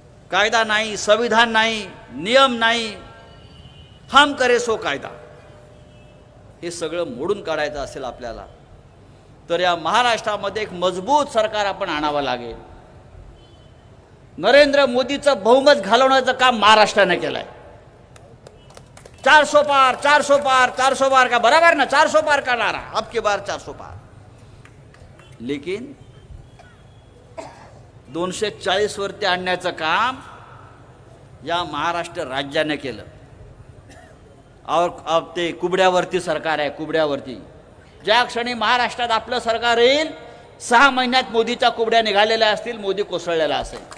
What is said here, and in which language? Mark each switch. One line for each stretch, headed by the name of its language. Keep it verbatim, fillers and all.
Marathi: कायदा नाही, संविधान नाही, नियम नाही,
Hindi: हम करे सो कायदा.
Marathi: हे सगळं मोडून काढायचं असेल आपल्याला तर या महाराष्ट्रामध्ये एक मजबूत सरकार आपण आणावं लागेल. नरेंद्र मोदीचं बहुमत घालवण्याचं काम महाराष्ट्राने केलंय.
Hindi: चारशे पार, चारशे पार, चारशे पार का बराबर ना, चारशे पार का नारा, अब की बार चारशे पार.
Marathi: लेकिन दोनशे चाळीस वरती आणण्याचं काम या महाराष्ट्र राज्याने केलं. अव ते कुबड्यावरती सरकार आहे, कुबड्यावरती. ज्या क्षणी महाराष्ट्रात आपलं सरकार येईल सहा महिन्यात मोदीच्या कुबड्या निघालेल्या असतील, मोदी कोसळलेला असेल.